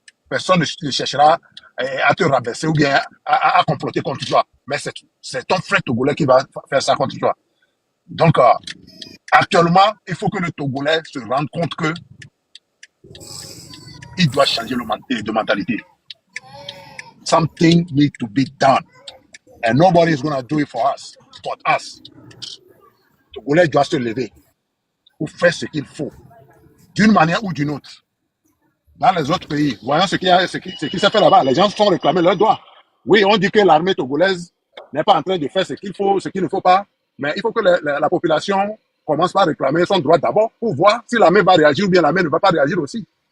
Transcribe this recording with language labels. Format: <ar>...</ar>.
<fr>Personne ne cherchera à te rabaisser ou bien à comploter contre toi. Mais c'est ton frère togolais qui va faire ça contre toi. Donc, actuellement, il faut que le Togolais se rende compte que il doit changer de mentalité.</fr> <en>Something needs to be done. And nobody is going to do it for us, but us.</en> <fr>Le Togolais doit se lever pour faire ce qu'il faut, d'une manière ou d'une autre. Dans les autres pays, voyons ce qui s'est fait là-bas. Les gens sont réclamés leurs droits. Oui, on dit que l'armée togolaise n'est pas en train de faire ce qu'il faut, ce qu'il ne faut pas, mais il faut que la population commence par réclamer son droit d'abord pour voir si l'armée va réagir ou bien l'armée ne va pas réagir aussi.</fr>